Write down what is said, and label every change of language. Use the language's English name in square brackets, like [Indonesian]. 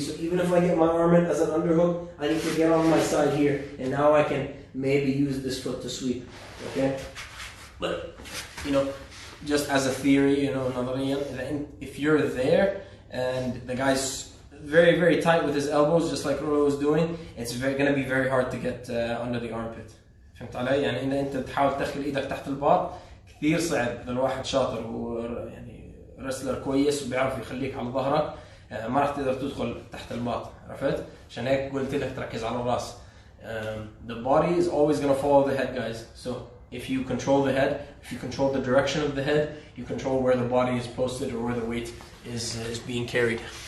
[English] So even if I get my arm in as an underhook, I need to get on my side here, and now I can maybe use this foot to sweep. Okay, but you know, just as a theory, you know, if you're there and the guy's very, very tight with his elbows, just like Rolo was doing, it's going to be very hard to get under the armpit. [Arabic] فهمت علي؟ يعني إن أنت تحاول تدخل إيدك تحت الباط كثير صعب للواحد شاطر ويعني رسلر كويس وبيعرف يخليك على ظهرك، ما راح تقدر تدخل تحت الباط، عرفت؟ عشان هيك قلت لك تركز على الراس. [English] The body is always going to follow the head, guys. So if you control the head, if you control the direction of the head, you control where the body is posted or where the weight is being carried.